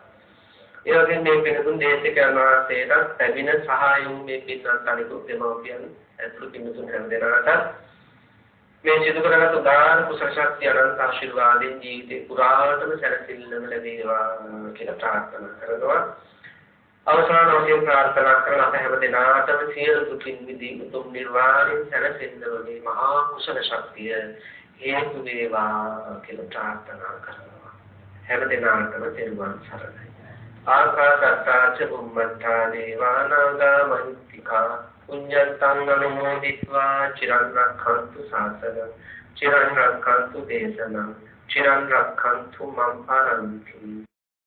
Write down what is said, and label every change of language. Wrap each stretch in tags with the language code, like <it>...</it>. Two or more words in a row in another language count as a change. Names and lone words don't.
<si>ඒ වගේම මේ පිනතුන් දේශකයන් වහන්සේට ලැබෙන සහායම් මේ පින්නත් අනිකුත් දෙමව්පියන් ඇතුළු පින්නතුන් හැම දෙනාට මේ සිදු කරගත් උදාන කුසල ශක්තිය අනන්ත ආශිර්වාදයෙන් ජීවිතේ පුරාටම සැනසෙල්ලම ලැබේවා කියලා ප්‍රාර්ථනා කරනවා. අවසාන වශයෙන් ප්‍රාර්ථනා කරන අප හැම දිනාටම සියලු දුකින් මිදීම උතුම් නිර්වාණයෙන් සැනසෙන්න වගේ මහා කුසල ශක්තිය හේතු වේවා කියලා ප්‍රාර්ථනා කරනවා. හැම දිනාටම තෙරුවන් සරණයි.</si> <pi>ආකාශත්තාච බුම්මත්තා දේවානාගා මහිත්‍තිකා පුඤ්ඤන්තං අනුමෝදිत्वा චිරන් රක්ඛන්තු ශාසනං චිරන් රක්ඛන්තු දේශනං චිරන් රක්ඛන්තු මම් පරන්ති.</pi>